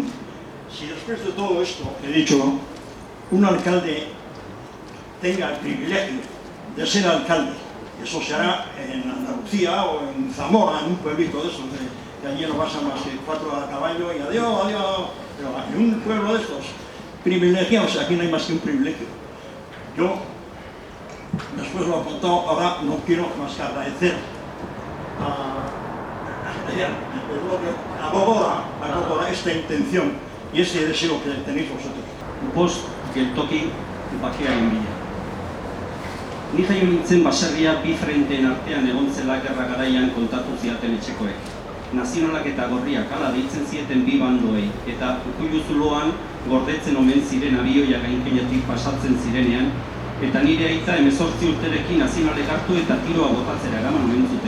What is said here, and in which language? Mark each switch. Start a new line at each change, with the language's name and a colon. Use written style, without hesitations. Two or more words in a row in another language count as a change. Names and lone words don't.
Spanish: Si después de todo esto que he dicho, un alcalde tenga el privilegio de ser alcalde, eso se hará en Andalucía o en Zamora, en un pueblito de esos, que allí no pasan más que 4 a caballo y adiós, adiós, pero en un pueblo de estos privilegiados, aquí no hay más que un privilegio. Yo, después lo he contado, ahora no quiero más que agradecer a Bogora esta intención y ese deseo que tenéis vosotros.
Basque: Bost geltoki bakea egin bila. Ni jaio nintzen baserria bi frenteen artean egon zela gerra garaian kontatu ziaten etxekoek. Nazionalak eta gorriak hala deitzen zieten bi bandoei, eta Ukuilu zuloan gordetzen omen ziren abioia gainkinetik pasatzen zirenean, eta nire aita 18 urterekin nazionalek hartu eta tiroa botatzera eraman omen zuten.